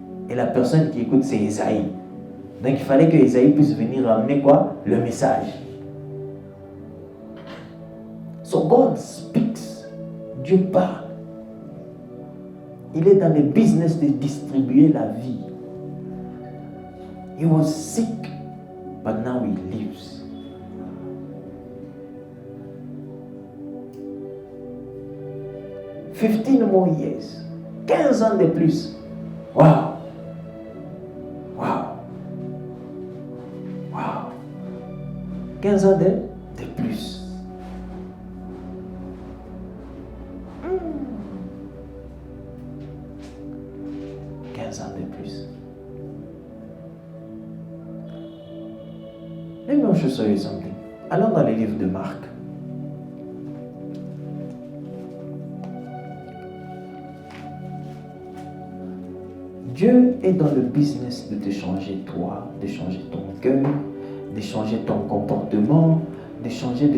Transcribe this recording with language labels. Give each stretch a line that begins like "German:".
French: Et la personne qui écoute, c'est Esaïe. Donc il fallait que Esaïe puisse venir ramener quoi? Le message.
English: So God speaks.
French: Dieu parle. Il est dans le business de distribuer la vie.
English: He was sick, but now he lives. $15 more years.
French: 15 ans de plus.
English: Wow. Wow. Wow.
French: 15 ans de plus. 15 ans de plus.
English: Let me show you something.
French: Allons dans les livres de Marc. Dieu est dans le business de te changer toi, de changer ton cœur, de changer ton comportement, de changer.